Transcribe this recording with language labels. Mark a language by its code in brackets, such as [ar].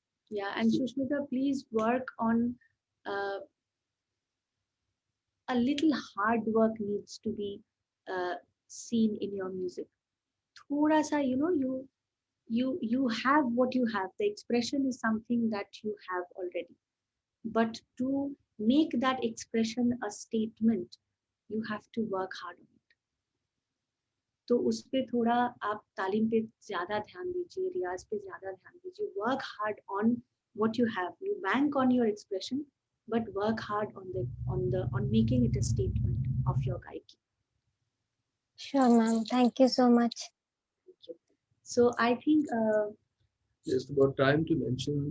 [en] Yeah, and Sushmita, please work on uh, a little hard work needs to be seen in your music. [hi] Thoda sa, [en] you have what you have. The expression is something that you have already. But to make that expression a statement, you have to work hard on it. [hi] तो उस पे थोड़ा आप तालीम पे ज्यादा ध्यान दीजिए, रियाज पे ज्यादा ध्यान दीजिए. [en] Work hard on what you have. You bank on your expression, but work hard on making it a statement of your gaiki. Sure, ma'am. Thank you so much. Thank you. So I think Just about time to mention.